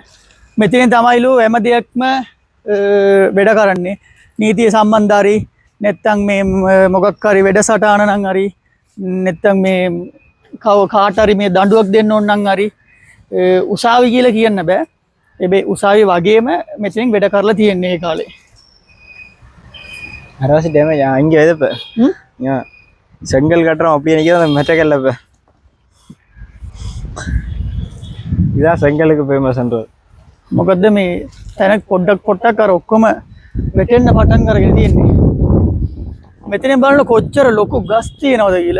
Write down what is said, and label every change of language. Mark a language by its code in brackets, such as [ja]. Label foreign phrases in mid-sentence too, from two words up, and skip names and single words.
[si] මෙතනින් තමයිලු හැම දෙයක්ම වැඩ කරන්නේ. නීතිය සම්බන්ධාරි නැත්තම් මේ මොකක් හරි වැඩසටහන නම් හරි නැත්තම් මේ කාට හරි මේ දඬුවම් දෙන්න ඕන නම් හරි උසාවි කියලා කියන්න බෑ. හැබැයි උසාවි වගේම මෙතනින් වැඩ කරලා තියෙන්නේ ඒ කාලේ. [ta] அரவாசி டேமேஜ் இங்கே எதுப்ப செங்கல் கட்டுறோம் அப்படியே நிற்கிது அந்த மெட்டக்கல்ல இப்போ இதான் செங்கலுக்கு ஃபேமஸ்ன்றது. [si] මොකද මේ තැන පොඩ්ඩක් අර ඔක්කොම වැටෙන්න පටන් අරගෙන තියෙන්නේ. මෙතනින් බලන්න කොච්චර ලොකු ගස් තියෙනවද කියලා.